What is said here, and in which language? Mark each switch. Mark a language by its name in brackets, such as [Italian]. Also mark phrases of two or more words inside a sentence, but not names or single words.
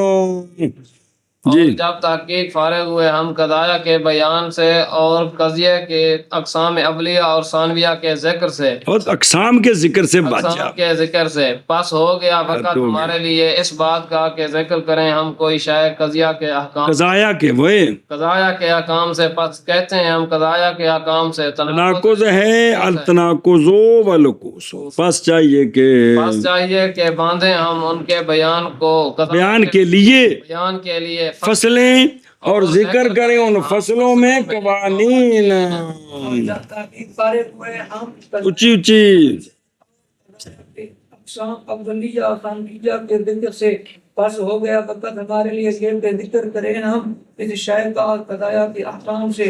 [Urdu] اور جب تحقیق فارغ ہوئے ہم قضایا کے بیان سے اور قضیے کے اقسام اولیہ اور ثانویہ کے ذکر سے اور اقسام کے ذکر سے بچ جا اقسام کے ذکر سے پس ہو گیا وقت ہمارے لیے اس بات کا کہ ذکر کریں ہم کوئی شے قضیہ کے احکام قضایا کے وہ قضایا کے احکام سے پس کہتے ہیں ہم قضایا کے احکام سے تناقض ہے [Arabic] التناقض والعکوس [Urdu] پس چاہیے کہ پس چاہیے کہ باندھیں ہم ان کے بیان کو بیان کے لیے فصلیں اور ذکر کریں ان فصلوں میں قوانین اچھی اچھی اقسام اولیہ اور ثانویہ کے ذکر سے پس ہو گیا وقت ہمارے لیے کہ ذکر کریں ہم اس شے کا قضایا کے احکام سے